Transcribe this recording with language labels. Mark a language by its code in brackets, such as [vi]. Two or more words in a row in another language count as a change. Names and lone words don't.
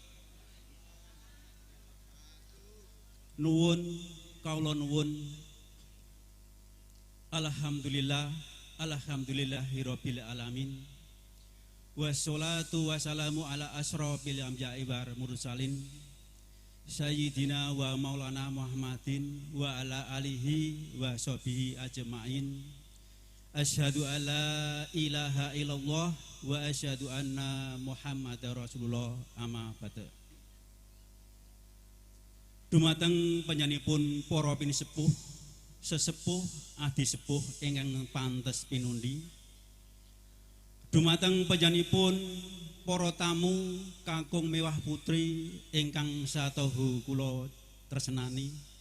[jv] Nuwun kawula nuwun. [ar] الحمد لله, الحمد لله رب العالمين. والصلاة والسلام على أشرف الأنبياء والمرسلين. سيدنا ومولانا محمد وعلى آله وصحبه أجمعين. أشهد أن لا إله إلا الله وأشهد أن محمدا رسول الله أما بعد. [jv] Dumateng panjenenganipun para pinisepuh, sesepuh, adi sepuh ingkang pantes pinundi. Dumateng panjenenganipun para tamu kakung mewah putri ingkang satohu kula tresnani.